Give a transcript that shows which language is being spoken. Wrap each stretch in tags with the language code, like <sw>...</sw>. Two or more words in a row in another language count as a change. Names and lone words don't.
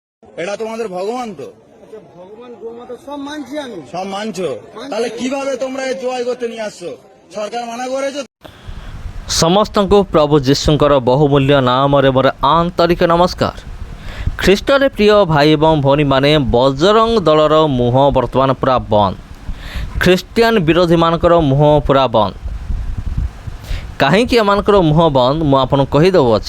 <bn>এটা তোমাদের ভগবান তো? আচ্ছা, ভগবান গোমাতা সব মানছি আমি। সব মানছো? তাহলে কিভাবে তোমরা এই জয় করতে নিয়ে আসছো? সরকার মানা করেছে?</bn> <or>ସମସ୍ତଙ୍କୁ ପ୍ରଭୁ ଯୀଶୁଙ୍କର ବହୁମୂଲ୍ୟ ନାମରେ ମୋର ଆନ୍ତରିକ ନମସ୍କାର। ଖ୍ରୀଷ୍ଟରେ ପ୍ରିୟ ଭାଇ ଏବଂ ଭଉଣୀମାନେ, ବଜରଙ୍ଗ ଦଳର ମୁହଁ ବର୍ତ୍ତମାନ ପୁରା ବନ୍ଦ। ଖ୍ରୀଷ୍ଟିଆନ ବିରୋଧୀମାନଙ୍କର ମୁହଁ ପୁରା ବନ୍ଦ। କାହିଁକି ଏମାନଙ୍କର ମୁହଁ ବନ୍ଦ ମୁଁ ଆପଣଙ୍କୁ କହିଦେଉଅଛି।</or>